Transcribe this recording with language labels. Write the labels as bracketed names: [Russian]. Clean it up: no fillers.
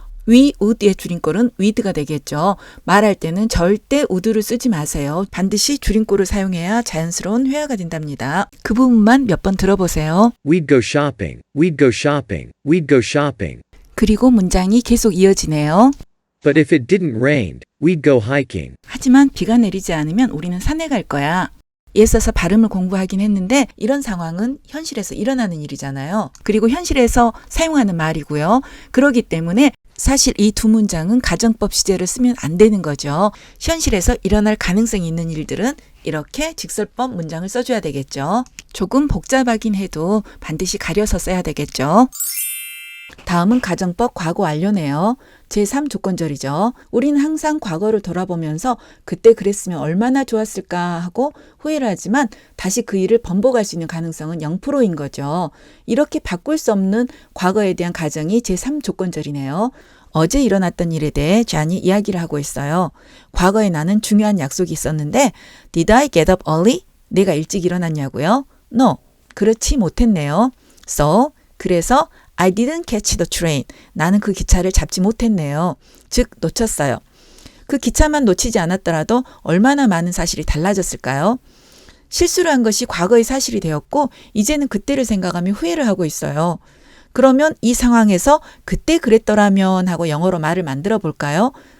[Korean] we would의 줄임꼴은 would가 되겠죠. 말할 때는 절대 would를 쓰지 마세요. 반드시 줄임꼴을 사용해야 자연스러운 회화가 된답니다. 그 부분만 몇 번 들어보세요. [English] We'd go shopping. We'd go shopping. We'd go shopping. [Korean] 그리고 문장이 계속 이어지네요. [English] But if it didn't rain, we'd go hiking. [Korean] 하지만 비가 내리지 않으면 우리는 산에 갈 거야. 애써서 발음을 공부하긴 했는데 이런 상황은 현실에서 일어나는 일이잖아요. 그리고 현실에서 사용하는 말이고요. 그렇기 때문에 사실 이 두 문장은 가정법 시제를 쓰면 안 되는 거죠. 현실에서 일어날 가능성이 있는 일들은 이렇게 직설법 문장을 써줘야 되겠죠. 조금 복잡하긴 해도 반드시 가려서 써야 되겠죠. 다음은 가정법 과거 완료네요. 제3조건절이죠. 우리는 항상 과거를 돌아보면서 그때 그랬으면 얼마나 좋았을까 하고 후회를 하지만 다시 그 일을 번복할 수 있는 가능성은 0%인 거죠. 이렇게 바꿀 수 없는 과거에 대한 가정이 제3조건절이네요. 어제 일어났던 일에 대해 존이 이야기를 하고 있어요. 과거에 나는 중요한 약속이 있었는데 [English] Did I get up early? [Korean] 내가 일찍 일어났냐고요? No, 그렇지 못했네요. [English] So, [Korean] 그래서 [English] I didn't catch the train. [Korean] 나는 그 기차를 잡지 못했네요. 즉, 놓쳤어요. 그 기차만 놓치지 않았더라도 얼마나 많은 사실이 달라졌을까요? 실수를 한 것이 과거의 사실이 되었고 이제는 그때를 생각하며 후회를 하고 있어요. 그러면 이 상황에서 그때 그랬더라면 하고 영어로 말을 만들어 볼까요?